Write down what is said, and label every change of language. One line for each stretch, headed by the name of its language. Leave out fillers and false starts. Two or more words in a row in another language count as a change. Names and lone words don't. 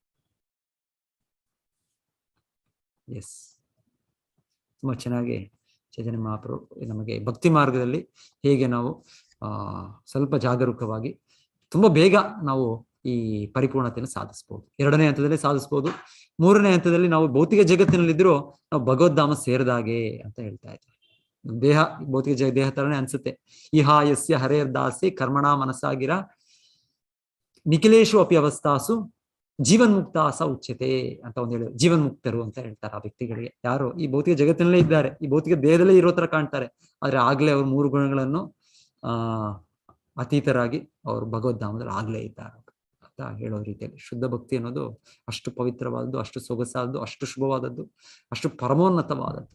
Kannada: ಎಸ್, ತುಂಬಾ ಚೆನ್ನಾಗಿ ಚೈತನ್ಯ ಮಹಾಪ್ರಭು ನಮಗೆ ಭಕ್ತಿ ಮಾರ್ಗದಲ್ಲಿ ಹೇಗೆ ನಾವು ಸ್ವಲ್ಪ ಜಾಗರೂಕವಾಗಿ ತುಂಬಾ ಬೇಗ ನಾವು ಈ ಪರಿಪೂರ್ಣತೆಯನ್ನು ಸಾಧಿಸ್ಬೋದು. 2ನೇ ಹಂತದಲ್ಲಿ ಸಾಧಿಸ್ಬೋದು. 3ನೇ ಹಂತದಲ್ಲಿ ನಾವು ಭೌತಿಕ ಜಗತ್ತಿನಲ್ಲಿದ್ರೂ ನಾವು ಭಗವದ್ಧಾಮ ಸೇರಿದಾಗೆ ಅಂತ ಹೇಳ್ತಾ ಇದ್ದಾರೆ. ದೇಹ ಭೌತಿಕ ದೇಹ ತರನೇ ಅನ್ಸುತ್ತೆ.
Sanskrit: ಇಹ ಯಸ್ಯ ಹರೇರ್ದಾಸಿ ಕರ್ಮಣ ಮನಸ್ಸಾಗಿರ ನಿಖಿಲೇಶು ಅಪಿ ಅವಸ್ಥಾಸು ಜೀವನ್ಮುಕ್ತಾಸ ಉಚ್ಯತೆ
Kannada: ಅಂತ ಒಂದು ಹೇಳಿ, ಜೀವನ್ಮುಕ್ತರು ಅಂತ ಹೇಳ್ತಾರೆ ಆ ವ್ಯಕ್ತಿಗಳಿಗೆ. ಯಾರು ಈ ಭೌತಿಕ ಜಗತ್ತಿನಲ್ಲೇ ಇದ್ದಾರೆ, ಈ ಭೌತಿಕ ದೇಹದಲ್ಲೇ ಇರೋ ತರ ಕಾಣ್ತಾರೆ, ಆದ್ರೆ ಆಗ್ಲೇ ಅವ್ರು 3 ಗುಣಗಳನ್ನು ಅತೀತರಾಗಿ ಅವರು ಭಗವದ್ಧಾಮದಲ್ಲಿ ಆಗ್ಲೇ ಇದ್ದಾರೆ ಅಂತ ಹೇಳೋ ರೀತಿಯಲ್ಲಿ ಶುದ್ಧ ಭಕ್ತಿ ಅನ್ನೋದು ಅಷ್ಟು ಪವಿತ್ರವಾದದ್ದು, ಅಷ್ಟು ಸೊಗಸಾದದ್ದು, ಅಷ್ಟು ಶುಭವಾದದ್ದು, ಅಷ್ಟು ಪರಮೋನ್ನತವಾದದ್ದು.